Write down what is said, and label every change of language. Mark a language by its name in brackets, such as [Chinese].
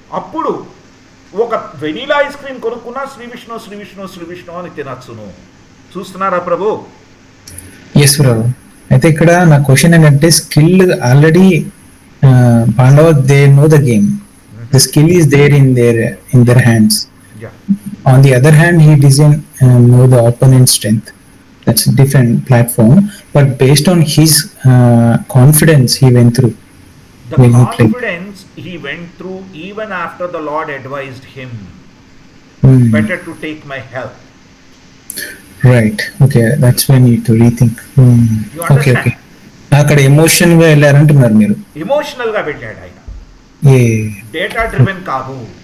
[Telugu] అప్పుడు ఒక vanilla ice cream కొనుక్కున్నా శ్రీ విష్ణు శ్రీ విష్ణు శ్రీ విష్ణు అని తినచ్చును. చూస్తున్నారా ప్రభు? ఎస్ ప్రభు. అయితే ఇక్కడ నా క్వశ్చన్ ఏంటంటే, [English] Skill already Pandava they know the game, the skill is there in their hands. On the other hand, he doesn't know the opponent's strength. That's a different platform, but based on his confidence he went through. The confidence he he went through even after the Lord advised him, better to take my help. Right, okay, that's when you to rethink. You okay, understand? [Telugu] Okay, అక్కడ emotion గా వెళ్ళారంటున్నారు మీరు. Emotional గా వెళ్ళాడు ఆయన, data driven కాదు.